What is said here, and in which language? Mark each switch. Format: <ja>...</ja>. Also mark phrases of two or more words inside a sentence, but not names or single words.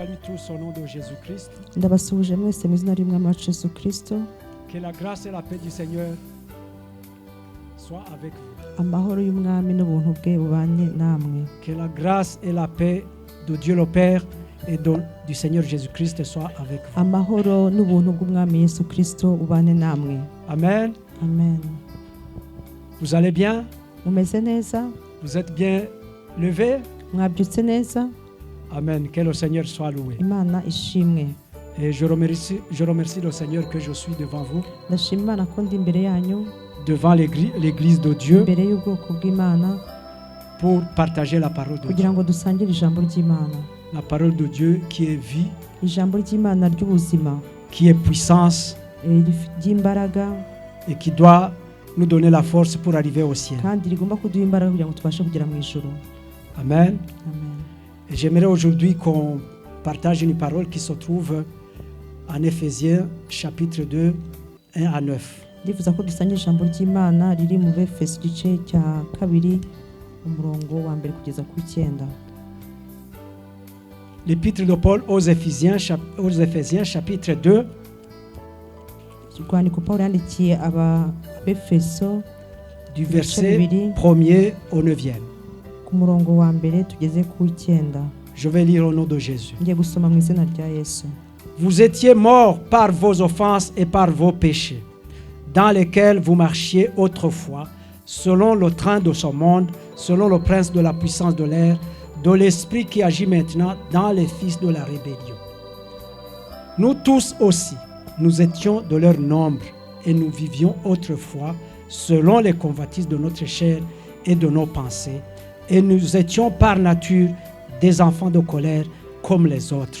<fr>tous au nom de Jésus-Christ.</fr> <rw>ndabasuhuje mwese mu izina ry'umwami wacu Yesu Kristo.</rw> <fr>Que la grâce et la paix du Seigneur soient avec vous.</fr> <rw>Amahoro y'umwami n'ubuntu bwe bubanye namwe.</rw> <fr>Que la grâce et la paix de Dieu le Père et du Seigneur Jésus-Christ soient avec vous.</fr> <rw>Amahoro n'ubuntu bw'umwami Yesu Kristo bubane namwe. Amen. Amen.</rw> <fr>Vous allez bien?</fr> <rw>Mumeze neza?</rw> <fr>Vous êtes bien levés?</fr> <rw>Mwabyutse neza? Amen.</rw> <fr>Que le Seigneur soit loué.</fr> <rw>Imana ishimwe.</rw> <fr>Et je remercie le Seigneur que je suis devant vous,</fr> <rw>Ndashima Imana ko ndi imbere yanyu,</rw> <fr>devant l'église de Dieu,</fr> <rw>imbere y'ubwoko bw'Imana,</rw> <fr>pour partager la parole de Dieu.</fr> <rw>kugira ngo dusangire ijambo ry'Imana.</rw> <fr>La parole de Dieu qui est vie,</fr> <rw>Ijambo ry'Imana ry'ubuzima,</rw> <fr>qui est puissance</fr> <rw>ry'imbaraga,</rw> <fr>et qui doit nous donner la force pour arriver au ciel.</fr> <rw>kandi rigomba kuduha imbaraga kugira ngo tubashe kugera mu ijuru. Amen. Amen.</rw> <fr>Et j'aimerais aujourd'hui qu'on partage une parole qui se trouve en Éphésiens chapitre 2, 1 à 9.</fr> <rw>Ndifuza ko dusangira ijambo ry'Imana riri mu Befeso igice cya 2 umurongo wa 1 kugeza ku 9.</rw> <fr>L'épître de Paul aux Éphésiens chapitre 2,</fr> <rw>Urwandiko Pawulo yandikiye Abefeso</rw> <fr>du verset 1er au 9e.</fr> <rw>ku murongo wa 1 tugeze ku 9.</rw> <fr>Je vais lire au nom de Jésus.</fr> <rw>Ngiye gusoma mu izina rya Yesu.</rw> <fr>Vous étiez morts par vos offenses et par vos péchés, dans lesquels vous marchiez autrefois, selon le train de ce monde, selon le prince de la puissance de l'air, de l'esprit qui agit maintenant dans les fils de la rébellion. Nous tous aussi, nous étions de leur nombre et nous vivions autrefois selon les convoitises de notre chair et de nos pensées, et nous étions par nature des enfants de colère comme les autres.</fr>